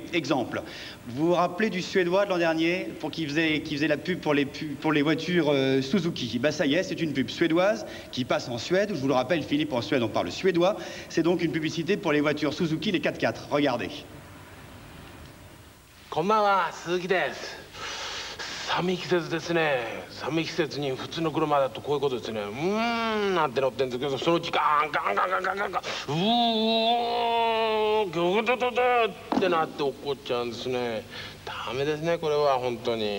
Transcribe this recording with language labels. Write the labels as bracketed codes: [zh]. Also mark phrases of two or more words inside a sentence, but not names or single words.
[fr] Exemple, vous vous rappelez du Suédois de l'an dernier qui faisait la pub pour les voitures Suzuki? Ben ça y est, c'est une pub suédoise qui passe en Suède. Je vous le rappelle, Philippe, en Suède on parle suédois. C'est donc une publicité pour les voitures Suzuki, les 4x4. Regardez. [ja] こんばんは、鈴木です。さ寒い季節ですね。寒い季節に普通の車だとこういうことですね。なんて乗ってんですけど、そのうちガンガンガンガンガンガンガン、ギョドドドってなって落っこっちゃうんですね。ダメですね、これは本当に。